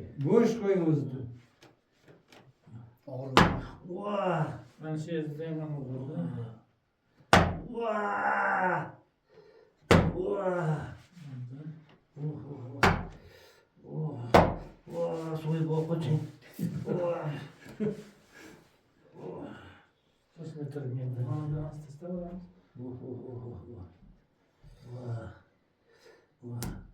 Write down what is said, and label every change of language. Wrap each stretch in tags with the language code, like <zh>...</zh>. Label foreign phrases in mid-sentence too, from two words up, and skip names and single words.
<uz>Bo'sh qo'ying o'zini. Vah. Mana shu yerda ham bo'ldi. Vah. Vah. Vah, suvi boqoching. Vah.</uz> <tr>Kaç metre geldi? Ondan asta var.</tr> <uz>Vah. Vah.</uz>